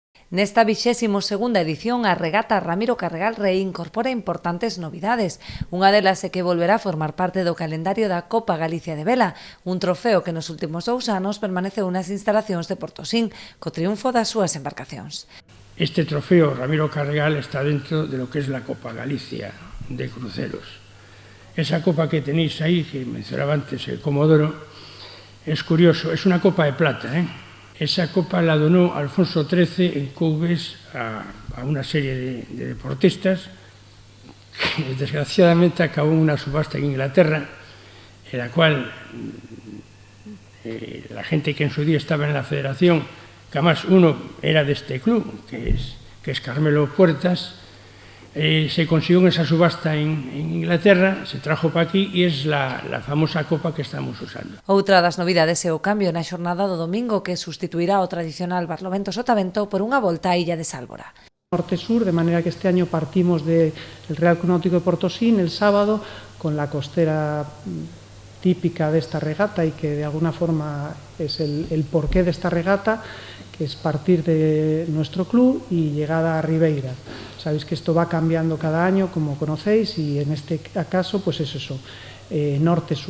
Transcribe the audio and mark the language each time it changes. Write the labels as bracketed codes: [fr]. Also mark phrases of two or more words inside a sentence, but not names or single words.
[gl] Nesta 22ª edición, a regata Ramiro Carregal reincorpora importantes novidades. Unha delas é que volverá a formar parte do calendario da Copa Galicia de Vela, un trofeo que nos últimos 2 anos permaneceu nas instalacións de Portosín, co triunfo das súas embarcacións. [es] Este trofeo Ramiro Carregal está dentro de lo que es la Copa Galicia de cruceros. Esa copa que tenéis ahí, que mencionaba antes el Comodoro, es curioso, es una copa de plata, Esa copa la donó Alfonso XIII en Coubes a una serie de deportistas que desgraciadamente acabó en una subasta en Inglaterra, en la cual la gente que en su día estaba en la federación, que además uno era de este club, que es Carmelo Puertas, se consiguió en esa subasta en Inglaterra, se trajo para aquí [gl] e é [es] la famosa copa que estamos usando. [gl] Outra das novidades é o cambio na xornada do domingo que sustituirá o tradicional Barlovento Sotavento por unha volta á illa de Sálvora. [es] Norte-sur, de manera que este año partimos del Real Club Náutico de Portosín el sábado con la costera típica de esta regata y que de alguna forma es el porqué de esta regata, que es partir de nuestro club y llegada a Ribeira. Sabéis que esto va cambiando cada año, como conocéis, y en este caso pues es eso, norte-sur.